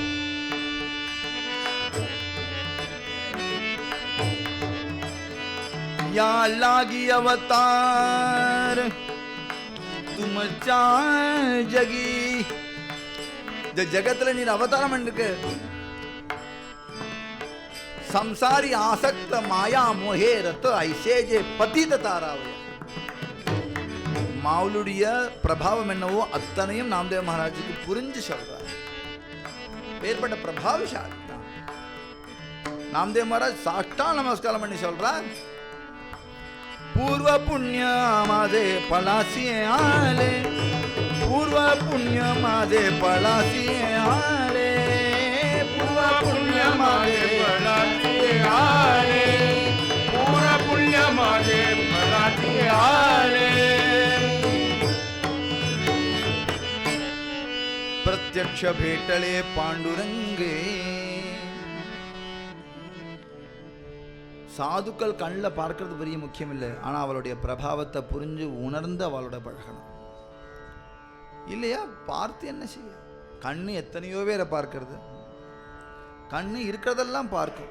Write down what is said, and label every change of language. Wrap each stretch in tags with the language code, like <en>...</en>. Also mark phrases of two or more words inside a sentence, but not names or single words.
<mr>या लागी अवतार तुमच्या जगी. जगतला नी अवतार म्हणजे संसारी आसक्त माया मोहे रत ऐसे जे पतित तारावे.</mr> <ta>மாவுளுடைய பிரபாவம் என்னவோ அத்தனையும் நாமதேவ மகாராஜுக்கு புரிஞ்சு சொல்றார். ஏற்பட்ட பிரபாவசாலி நாமதேவ மகாராஜ் சாஷ்டாங்க நமஸ்காரம் பண்ணி சொல்றார்,</ta> <mr>पूर्व पुण्य माझे पळासी आले, पूर्व पुण्य माझे पळासी आले, पूर्व पुण्य माझे पळासी आले, पूर्व पुण्य माझे पळासी आले. प्रत्यक्ष भेटले पांडुरंगे.</mr> <ta>சாதுக்கள் கண்ணில் பார்க்கறது பெரிய முக்கியம் இல்லை, ஆனால் அவளுடைய பிரபாவத்தை புரிஞ்சு உணர்ந்து அவளோட பழகணும் இல்லையா. பார்த்து என்ன செய்ய? கண்ணு எத்தனையோ பேரை பார்க்கறது, கண்ணு இருக்கிறதெல்லாம் பார்க்கும்.</ta>